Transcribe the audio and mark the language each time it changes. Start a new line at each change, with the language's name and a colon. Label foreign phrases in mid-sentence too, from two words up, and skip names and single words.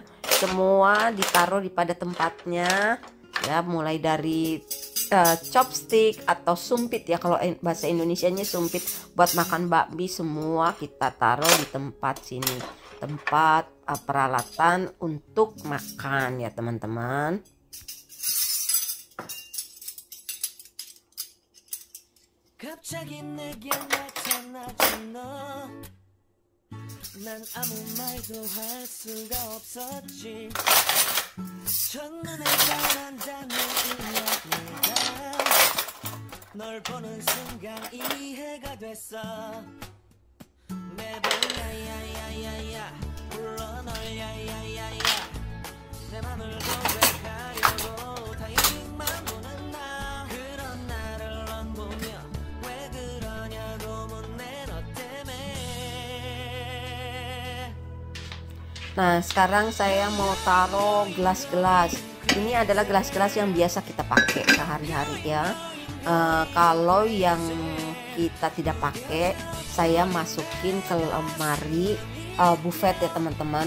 Indonesian: Semua ditaruh di pada tempatnya. Ya, mulai dari chopstick atau sumpit ya, kalau bahasa Indonesianya sumpit buat makan bakmi, semua kita taruh di tempat sini. Tempat peralatan untuk makan ya teman-teman.
Korean: 갑자기 내게 나타나준 너, 난 아무 말도 할 수가 없었지. 첫눈에 반한다는 이야기가 널 보는 순간 이해가 됐어. 매번 야야야야야 불러 널 야야야야, 내 맘을 고백하려고 타이밍만 보는 나. 그런 나를 넌 보며 왜 그러냐고 묻네 너 때문에.
Indonesian: Nah, sekarang saya mau taruh gelas-gelas. Ini adalah gelas-gelas yang biasa kita pakai sehari-hari ya. Kalau yang kita tidak pakai, saya masukin ke lemari buffet ya teman-teman.